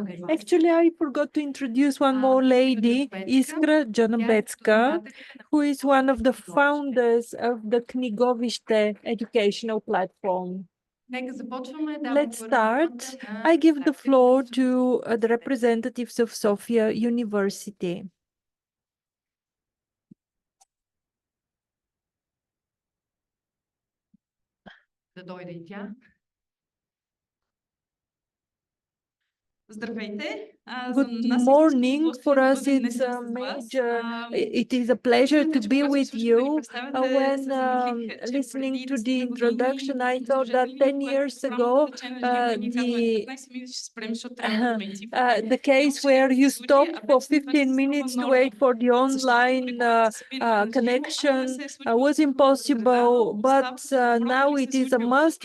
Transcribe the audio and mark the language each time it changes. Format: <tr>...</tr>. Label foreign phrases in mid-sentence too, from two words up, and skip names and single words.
<en>Actually, I forgot to introduce one more lady, Iskra Janobetska, who is one of the founders of the Knigovište educational platform. Let's start. I give the floor to the representatives of Sofia University.</en> <bg>Да дойде и тя. Здравейте.</bg> <en>Good morning. For us, it's a major, it is a pleasure to be with you. When listening to the introduction, I thought that 10 years ago, the case where you stop for 15 minutes to wait for the online connection was impossible, but now it is a must.</en>